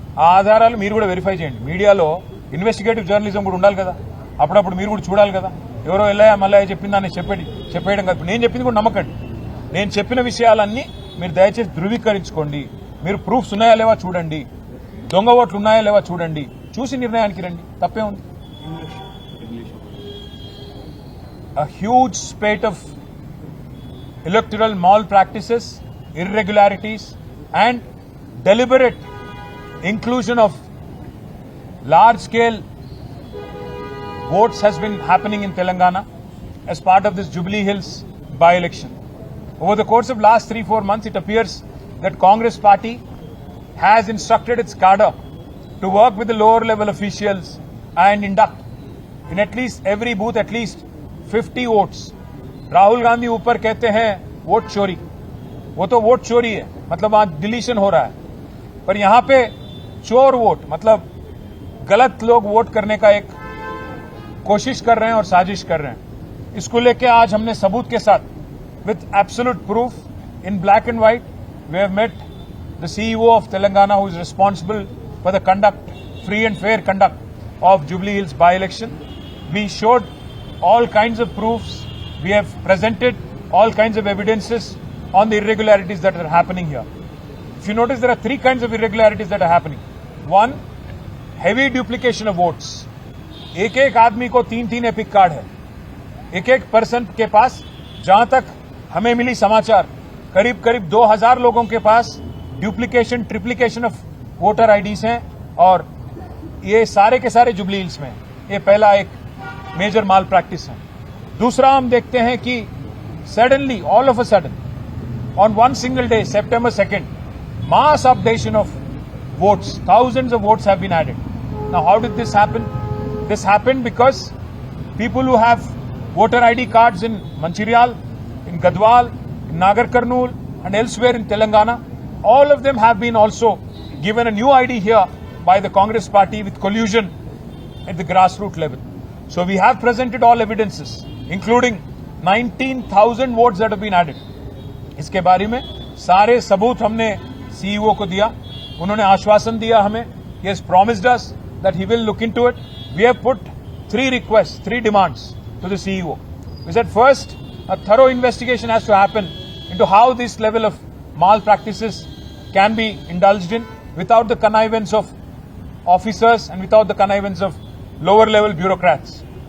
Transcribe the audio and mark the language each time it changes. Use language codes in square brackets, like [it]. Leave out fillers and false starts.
[te] ఆ ఆధారాలు మీరు కూడా వెరిఫై చేయండి. మీడియాలో ఇన్వెస్టిగేటివ్ జర్నలిజం కూడా ఉండాలి కదా, అప్పుడప్పుడు మీరు కూడా చూడాలి కదా. ఎవరో ఎల్లయ్య మల్లయ్య చెప్పిందని చెప్పేయడం కాదు. నేను చెప్పింది కూడా నమ్మకండి. నేను చెప్పిన విషయాలన్నీ మీరు దయచేసి ధృవీకరించుకోండి. మీరు ప్రూఫ్స్ ఉన్నాయా లేవా చూడండి, దొంగ ఓట్లు ఉన్నాయా లేవా చూడండి, చూసి నిర్ణయానికి రండి. తప్పే ఉంది. [en] A huge spate of electoral malpractices, irregularities and deliberate inclusion of large-scale votes has been happening in Telangana as part of this Jubilee Hills by-election. Over the course of last 3-4 months, it appears that Congress party has instructed its cadre to work with the lower level officials and induct in at least every booth at least 50 votes. [hi] Rahul Gandhi ऊपर कहते हैं vote चोरी, वो तो vote चोरी है, मतलब वहां डिलीशन हो रहा है, पर यहां पे चोर वोट मतलब गलत लोग वोट करने का एक कोशिश कर रहे हैं और साजिश कर रहे हैं. इसको लेके आज हमने सबूत के साथ [en] with absolute proof in black and white we have met the CEO of Telangana who is responsible for the free and fair conduct of Jubilee Hills by-election. We showed all kinds of proofs We have presented all kinds of evidences on the irregularities that are happening here. If you notice, there are three kinds of irregularities that are happening. One, heavy duplication of votes. [hi] एक एक आदमी को 3-3 epic card है. एक एक person के पास, जहां तक हमें मिली समाचार, करीब करीब 2000 लोगों के पास [en] duplication triplication of voter IDs [hi] हैं और ये सारे के सारे जुबली हिल्स में. ये पहला एक मेजर माल प्रैक्टिस है. दूसरा हम देखते हैं कि [en] Suddenly all of a sudden on one single day September 2nd mass updation of votes, thousands of votes have been added. Now how did this happen? This happened because people who have voter ID cards in Mancherial, in Gadwal, in Nagar Karnool and elsewhere in Telangana, all of them have been also given a new ID here by the Congress party with collusion at the grassroots level. So we have presented all evidences, including 19,000 votes that have been added. [hi] इसके बारे में सारे सबूत हमने CEO को दिया. उन्होंने आश्वासन दिया हमें. [en] He has promised us that he will look into it. We have put 3 requests, 3 demands to the CEO. We said first, a thorough investigation has to happen into how this level of malpractices can be indulged in without the connivance of officers and without the connivance of lower level bureaucrats.